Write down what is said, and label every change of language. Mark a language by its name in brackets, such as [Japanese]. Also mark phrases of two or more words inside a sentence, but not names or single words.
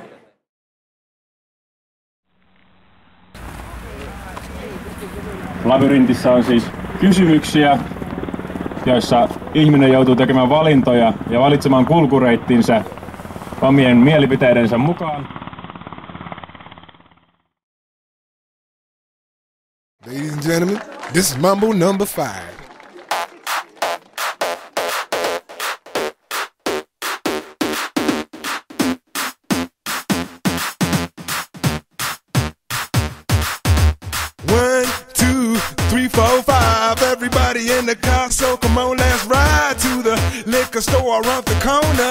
[Finnish] Labyrintissä on siis kysymyksiä, joissa ihminen joutuu tekemään valintoja ja valitsemaan kulkureittinsä omien mielipiteidensä mukaan. [English] Ladies and gentlemen, this is Mambo number 5. Everybody in the car, so come on, let's ride to the liquor store around the corner.